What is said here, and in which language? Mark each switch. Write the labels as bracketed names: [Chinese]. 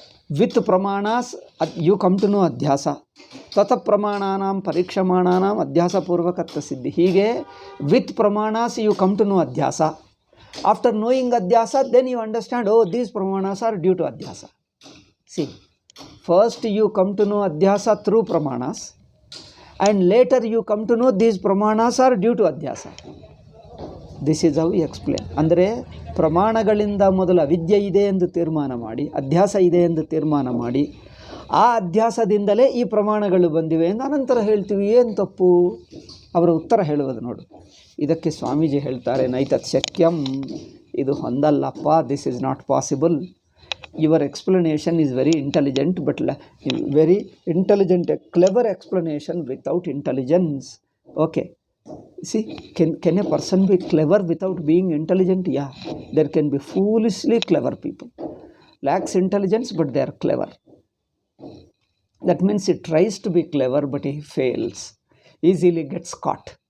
[English] With pramanas, you come to know adhyasa. [Sanskrit] Tata pramananam parikshamananam adhyasa purvakatta siddhi. [English] Hige, with pramanas, you come to know adhyasa. After knowing Adhyasa, then you understand, oh, these pramanas are due to Adhyasa. See, first you come to know Adhyasa through pramanas, and later you come to know these pramanas are due to Adhyasa. This is how explain. [Kannada] ಅಂದರೆ ಪ್ರಮಾಣಗಳಿಂದ ಮೊದಲು ಅವಿದ್ಯೆ ಇದೆ ಎಂದು ತೀರ್ಮಾನ ಮಾಡಿ, ಅಧ್ಯಾಸ ಇದೆ ಎಂದು ತೀರ್ಮಾನ ಮಾಡಿ, ಆ ಅಧ್ಯಾಸದಿಂದಲೇ ಈ ಪ್ರಮಾಣಗಳು ಬಂದಿವೆ ಎಂದು ಅನಂತರ ಹೇಳ್ತೀವಿ. ಏನು ತಪ್ಪು? ಅವರ ಉತ್ತರ ಹೇಳುವುದು ನೋಡು. ಇದಕ್ಕೆ ಸ್ವಾಮೀಜಿ ಹೇಳ್ತಾರೆ, [Sanskrit] ನೈತತ್ ಶಕ್ಯಂ, [Kannada] ಇದು ಹೊಂದಲ್ಲಪ್ಪ, [English] This is not possible. Your explanation is very intelligent, but very intelligent, a clever explanation without intelligence. Okay. See, can a person be clever without being intelligent? Yeah, there can be foolishly clever people. Lacks intelligence, but they are clever. That means he tries to be clever, but he fails. Easily gets caught.